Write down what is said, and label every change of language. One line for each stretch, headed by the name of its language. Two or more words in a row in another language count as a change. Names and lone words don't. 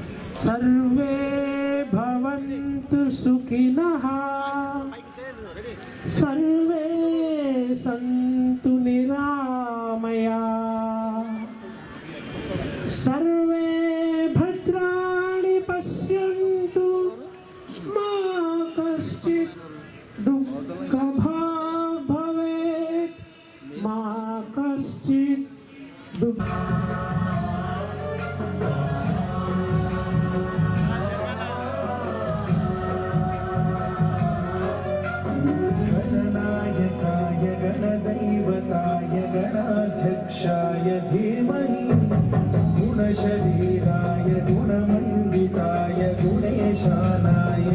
Sanskrit: సర్వే భవంతు సుఖినః, సర్వే సంతు నిరామయా, సర్వే భద్రాణి పశ్యంతు, మా కశ్చిత్ దుఃఖభాగ్ భవేత్, మా కశ్చిత్ गणनायकाय गणदैवताय गणाध्यक्षाय धीमहि, गुणशरीराय गुणमण्डिताय गुणेशानाय